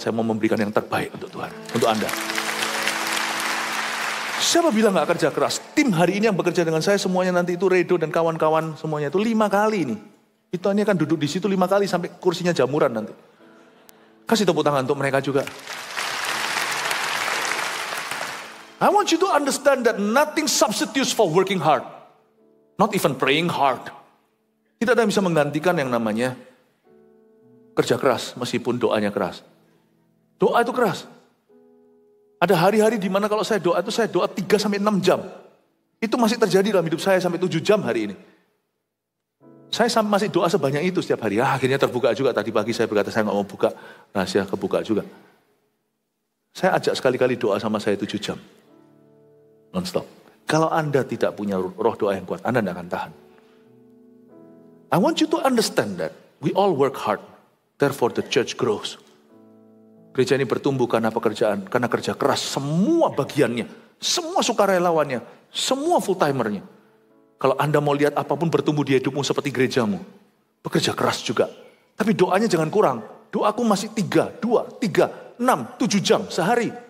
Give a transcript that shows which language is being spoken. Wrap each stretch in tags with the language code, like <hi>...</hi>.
<id>Saya mau memberikan yang terbaik untuk Tuhan, untuk Anda. Siapa bilang nggak kerja keras? Tim hari ini yang bekerja dengan saya semuanya nanti itu Redo dan kawan-kawan semuanya itu 5 kali ini. Itu hanya akan duduk di situ 5 kali sampai kursinya jamuran nanti. Kasih tepuk tangan untuk mereka juga.</id> <en>I want you to understand that nothing substitutes for working hard. Not even praying hard.</en> <id>Tidak ada yang bisa menggantikan yang namanya kerja keras meskipun doanya keras. Doa itu keras. Ada hari-hari di mana kalau saya doa 3-6 jam. Itu masih terjadi dalam hidup saya sampai 7 jam hari ini. Saya masih doa sebanyak itu setiap hari. Akhirnya terbuka juga. Tadi pagi saya berkata saya nggak mau buka. Rahasia kebuka juga. Saya ajak sekali-kali doa sama saya 7 jam. Non-stop. Kalau Anda tidak punya roh doa yang kuat, Anda tidak akan tahan.</id> <en>I want you to understand that we all work hard. Therefore the church grows.</en> <id>Gereja ini bertumbuh karena pekerjaan, karena kerja keras semua bagiannya, semua sukarelawannya, semua full timernya. Kalau Anda mau lihat apapun bertumbuh di hidupmu seperti gerejamu, bekerja keras juga. Tapi doanya jangan kurang. Doaku masih 3, 2, 3, 6, 7 jam sehari.</id>